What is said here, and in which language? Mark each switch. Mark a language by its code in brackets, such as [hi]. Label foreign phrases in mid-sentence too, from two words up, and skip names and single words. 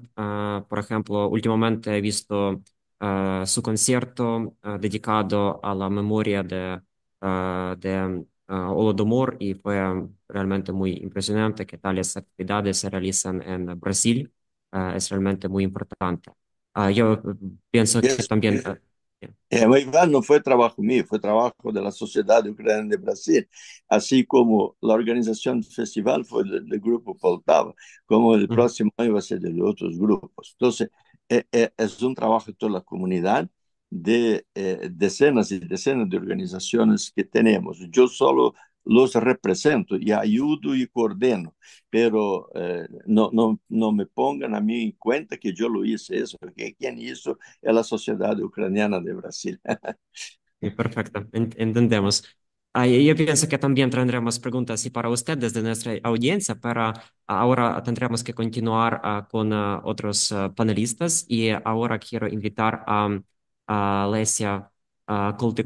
[es] Por ejemplo, últimamente he visto su concierto dedicado a la memoria de Holodomor y fue realmente muy impresionante que tales actividades se realizan en Brasil. Es realmente muy importante. Yo pienso que también... [pt] Iván, não foi trabalho meu, foi trabalho da Sociedade Ucraniana de Brasil, assim como a organização do festival foi do grupo Poltava, como o próximo ano vai ser de outros grupos. Então, é um trabalho de toda a comunidade, de dezenas e dezenas de organizações que temos. Eu só los represento e ajudo e coordeno, pero não [es] me pongan [pt] a mim em conta que eu [es] lo hice [pt] isso, porque quem hizo é a Sociedade Ucraniana de Brasil. [es] Sí, perfecto, entendemos. Yo pienso que también tendremos preguntas y para usted desde nuestra audiencia, pero ahora tendremos que continuar con otros panelistas y ahora quiero invitar a Lesia Koltikova.